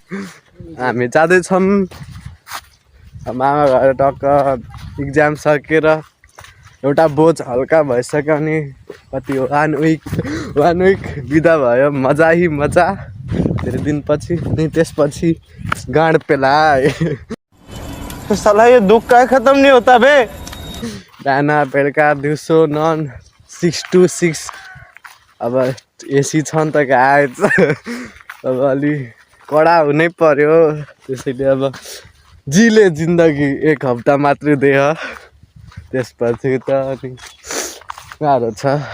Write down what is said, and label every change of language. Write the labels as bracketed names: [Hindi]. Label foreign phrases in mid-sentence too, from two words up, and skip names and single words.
[Nepali] हामी जाँदैछौँ मामा घर। टक्क इक्जाम सकेर एउटा बोझ हल्का भइसक्यो अनि कति हो 1 विक बिदा भयो। [Hindi] मजा ही मजा [Nepali] धेरै दिनपछि। अनि त्यसपछि गाँड पेलाए। [Hindi] साला ये दुख का खत्म नहीं होता बे। [Nepali] बिहान बेलुका दिउँसो नन 6 to 6। अब एसी छ नि त गाइस, अब अलि कडा हुनै पर्यो। त्यसैले अब [Hindi] जिले जिन्दगी [Nepali] 1 हप्ता मात्रै देह, त्यसपछि त अनि गाह्रो छ।